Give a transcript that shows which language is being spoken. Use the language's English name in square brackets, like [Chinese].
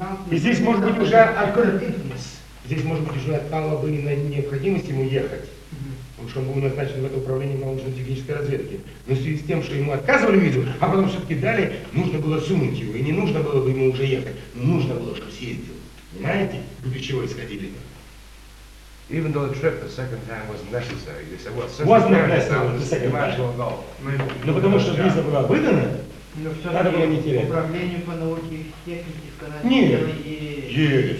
[Russian] И здесь, может быть, уже отпало бы на необходимость ему ехать. Потому что он был назначен в это управление научно-технической разведки. Но в связи с тем, что ему отказывали визу, а потом все-таки дали, нужно было сунуть его. И не нужно было бы ему уже ехать. Но нужно было, чтобы съездил. Понимаете? Вы чего исходили? [English] Even though the trip the second time wasn't necessary, they said, well, since [Russian] Но потому что виза была выдана, надо было не терять. Управление по науке технике,